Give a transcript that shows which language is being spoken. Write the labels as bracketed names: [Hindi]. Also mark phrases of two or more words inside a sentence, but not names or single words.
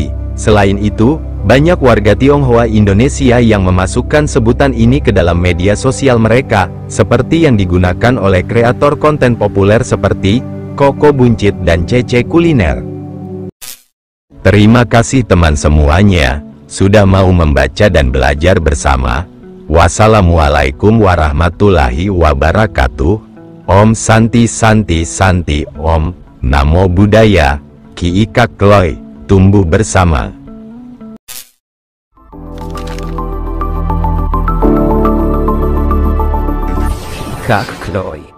[Indonesian] Selain itu, banyak warga Tionghoa Indonesia yang memasukkan sebutan ini ke dalam media sosial mereka, seperti yang digunakan oleh kreator konten populer seperti Koko Buncit dan Cece Kuliner. Terima kasih teman semuanya, sudah mau membaca dan belajar bersama. [Arabic] والسلام عليكم ورحمة الله وبركاته. [Sanskrit] ॐ शान्तिः शान्तिः शान्तिः ॐ, [Pali] Namo Buddhaya, [Indonesian] Ki Kak Kloy, tumbuh bersama. Kak Kloy.